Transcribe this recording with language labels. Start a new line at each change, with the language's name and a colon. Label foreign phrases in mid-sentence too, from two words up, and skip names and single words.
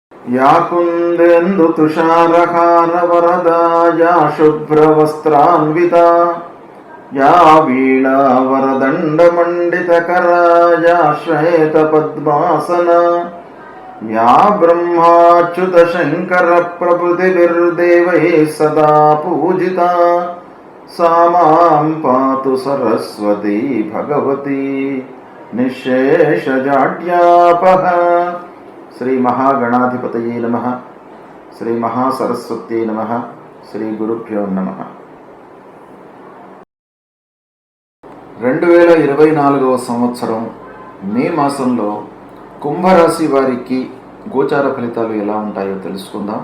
Sanskrit: या कुन्देन्दु तुषारहार वरदा या शुभ्रवस्त्रान्विता या वीणा वरदण्डमण्डितकरा या श्वेतपद्मासना या ब्रह्माच्युतशङ्करप्रभृतिभिर्देवैः सदा पूजिता सा मां पातु सरस्वती भगवती निःशेषजाड्यापः। శ్రీ మహాగణాధిపతయే నమః, శ్రీ మహాసరస్వత్యై నమః, శ్రీ గురుభ్యో నమః.
Telugu: 2024వ సంవత్సరం మే మాసంలో కుంభరాశి వారికి గోచార ఫలితాలు ఎలా ఉంటాయో తెలుసుకుందాం.